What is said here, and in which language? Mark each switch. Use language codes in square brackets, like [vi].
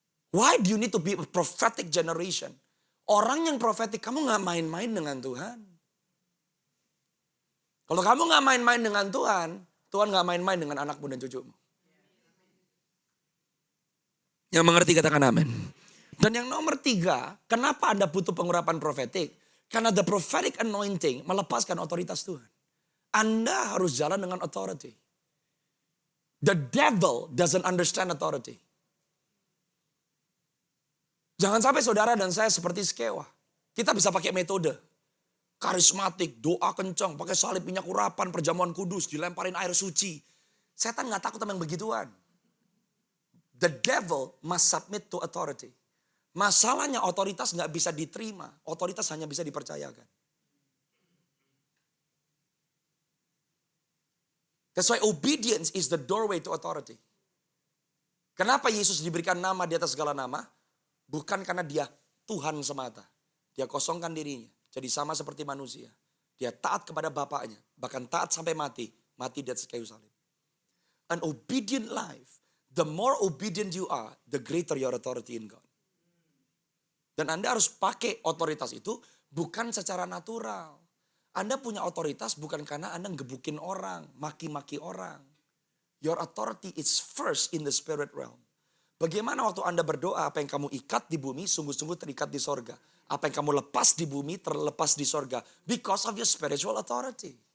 [en] Why do you need to be a prophetic generation? [id] Orang yang prophetic, kamu gak main-main dengan Tuhan. Kalau kamu gak main-main dengan Tuhan, Tuhan gak main-main dengan anakmu dan cucumu. Yang mengerti katakan amin. Dan yang nomor 3, kenapa Anda butuh pengurapan prophetic? Karena [en] the prophetic anointing [id] melepaskan otoritas Tuhan. Anda harus jalan dengan authority. [en] The devil doesn't understand authority. [id] Jangan sampai saudara dan saya seperti Skewa. Kita bisa pakai metode. Karismatik, doa kencang, pakai salib minyak urapan, perjamuan kudus, dilemparin air suci. Setan gak takut sama yang begituan. [en] The devil must submit to authority. [id] Masalahnya otoritas gak bisa diterima. Otoritas hanya bisa dipercayakan. [en] That's why obedience is the doorway to authority. [id] Kenapa Yesus diberikan nama di atas segala nama? Bukan karena dia Tuhan semata. Dia kosongkan dirinya. Jadi sama seperti manusia. Dia taat kepada Bapaknya. Bahkan taat sampai mati. Mati di atas kayu salib. [en] An obedient life. The more obedient you are, the greater your authority in God. [id] Dan Anda harus pakai otoritas itu bukan secara natural. Anda punya otoritas bukan karena Anda ngebukin orang, maki-maki orang. [en] Your authority is first in the spirit realm. [id] Bagaimana waktu Anda berdoa, apa yang kamu ikat di bumi, sungguh-sungguh terikat di sorga. Apa yang kamu lepas di bumi, terlepas di sorga. [en] Because of your spiritual authority.